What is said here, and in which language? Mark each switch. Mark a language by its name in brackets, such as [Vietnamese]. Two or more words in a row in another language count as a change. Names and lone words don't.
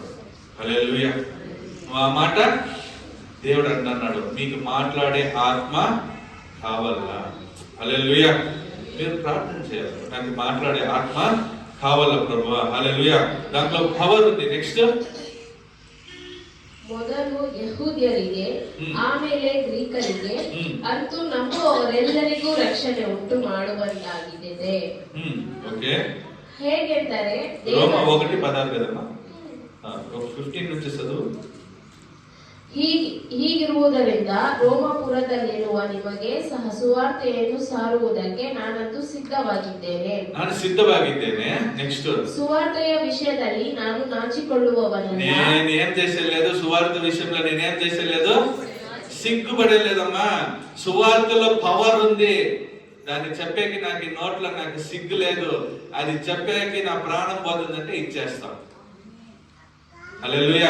[Telugu] హల్లెలూయా. నువ్వు ఆ మాట, దేవుడు అంటున్నాడు, మీకు మాట్లాడే ఆత్మ కావాలా? హల్లెలూయా. మీరు ప్రార్థన చేయాలి, నాకు మాట్లాడే ఆత్మ కావాలా ప్రభువా. హల్లెలూయా. దాంట్లో పవర్ ఉంది. నెక్స్ట్, [Kannada] ಮೊದಲು ಯಹೂದ್ಯರಿಗೆ ಆಮೇಲೆ ಗ್ರೀಕರಿಗೆ ಅಂತೂ ನಂಬುವವರೆಲ್ಲರಿಗೂ ರಕ್ಷಣೆ ಉಂಟು ಮಾಡುವಂತಾಗಿದೆ. [Telugu] ఓకే. [Kannada] ಹೇಗೆಂದರೆ [Telugu] ರೋಮ 1:16 కదమ్మా, 15 నుంచి చదువు. [Kannada] ಹೀಗಿರುವುದರಿಂದ ರೋಮಪುರದಲ್ಲಿರುವ ನಿಮಗೆ ಸಹ ಸುವಾರ್ತೆಯನ್ನು ಸಾರುವುದಕ್ಕೆ ನಾನಂತೂ ಸಿದ್ಧವಾಗಿದ್ದೇನೆ. ನಾನು ಸಿದ್ಧವಾಗಿದ್ದೇನೆ. ನೆಕ್ಸ್ಟ್, ಸುವಾರ್ತೆಯ ವಿಷಯದಲ್ಲಿ ನಾನು ನಾಚಿಕೊಳ್ಳುವವನಲ್ಲ. [Telugu] నేనేం చేసేలేదు, సువార్త విషయంలో నేనేం చేసేలేదు, సిగ్గుపడలేదమ్మా. సువార్తలో పవర్ ఉంది, దాన్ని చెప్పేకి నాకు ఈ నోట్లో నాకు సిగ్గు లేదు. అది చెప్పేకి నా ప్రాణం పోతుందంటే ఇచ్చేస్తాం. హల్లెలూయా.